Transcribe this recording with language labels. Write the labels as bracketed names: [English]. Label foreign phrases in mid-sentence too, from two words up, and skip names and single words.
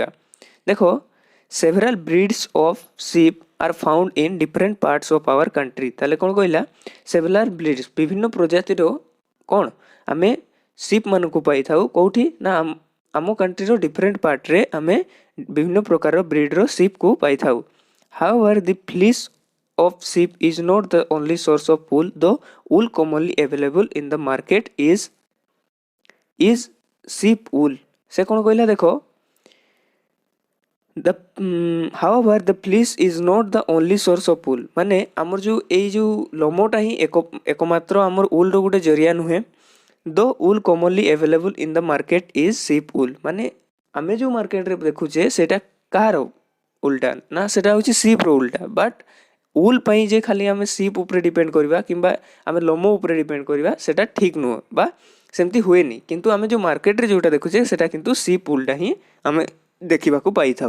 [Odia] ଦେଖ [English] several breeds of sheep are found in different parts of our country, [Odia] ତାହେଲେ କ'ଣ କହିଲା [English] several breeds [Odia] ବିଭିନ୍ନ ପ୍ରଜାତିର କ'ଣ ଆମେ ସିପ୍ ମାନଙ୍କୁ ପାଇଥାଉ କେଉଁଠି ନା ଆମ କଣ୍ଟ୍ରିର [English] different partre [Odia] ଆମେ ବିଭିନ୍ନ ପ୍ରକାର ବ୍ରିଡ୍ର ସିପ୍କୁ ପାଇଥାଉ। [English] however the fleece of sheep is not the only source of wool, though wool commonly available in the market is sheep wool। [Odia] ସେ କ'ଣ କହିଲା ଦେଖ [English] the however the fleece is not the only source of wool, [Odia] ମାନେ ଆମର ଯେଉଁ ଏଇ ଯେଉଁ ଲୋମଟା ହିଁ ଏକମାତ୍ର ଆମର ଉଲ୍ର ଗୋଟେ ଜରିଆ ନୁହେଁ। [English] though wool commonly available in the market is sheep wool, [Odia] ମାନେ ଆମେ ଯେଉଁ ମାର୍କେଟରେ ଦେଖୁଛେ ସେଇଟା କାହାର ଉଲ୍ଟା ନା ସେଇଟା ହେଉଛି ସିପ୍ର ଉଲ୍ଟା। ବଟ୍ ଉଲ୍ ପାଇଁ ଯେ ଖାଲି ଆମେ ସିପ୍ ଉପରେ ଡିପେଣ୍ଡ କରିବା କିମ୍ବା ଆମେ ଲୋମ ଉପରେ ଡିପେଣ୍ଡ କରିବା ସେଇଟା ଠିକ୍ ନୁହଁ ବା ସେମିତି ହୁଏନି, କିନ୍ତୁ ଆମେ ଯେଉଁ ମାର୍କେଟରେ ଯେଉଁଟା ଦେଖୁଛେ ସେଇଟା କିନ୍ତୁ ସିପ୍ ଉଲ୍ଟା ହିଁ ଆମେ ଦେଖିବାକୁ ପାଇଥାଉ।